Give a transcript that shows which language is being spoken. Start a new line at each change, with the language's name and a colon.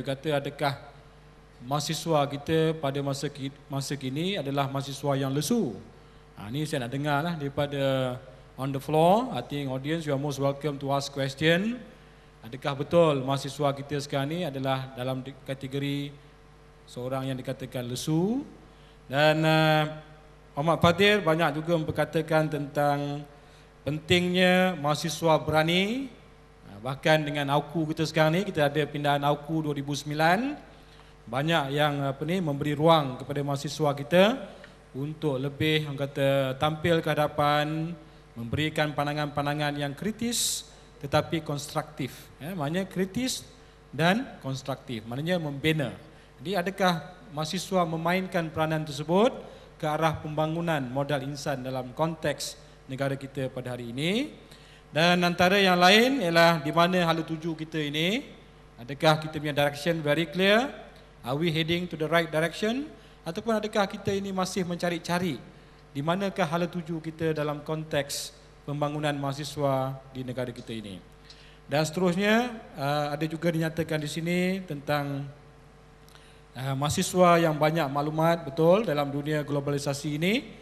Malay: You kata adakah mahasiswa kita pada masa kini adalah mahasiswa yang lesu. Ini saya nak dengar lah daripada
English: on the floor. I think audience, you are most welcome to ask question.
Malay: Adakah betul mahasiswa kita sekarang ni adalah dalam kategori seorang yang dikatakan lesu? Dan Ahmad Fadil banyak juga memperkatakan tentang pentingnya mahasiswa berani. Bahkan dengan AUKU kita sekarang ni, kita ada pindahan AUKU 2009, banyak yang memberi ruang kepada mahasiswa kita untuk lebih tampil ke hadapan, memberikan pandangan-pandangan yang kritis tetapi konstruktif. Maknanya kritis dan konstruktif, maknanya membina. Jadi adakah mahasiswa memainkan peranan tersebut ke arah pembangunan modal insan dalam konteks negara kita pada hari ini? Dan antara yang lain ialah di mana hala tuju kita ini, adakah kita punya
English: direction very clear? Are we heading to the right direction?
Malay: Ataupun adakah kita ini masih mencari-cari di manakah hala tuju kita dalam konteks pembangunan mahasiswa di negara kita ini? Dan seterusnya ada juga dinyatakan di sini tentang mahasiswa yang banyak maklumat, betul, dalam dunia globalisasi ini.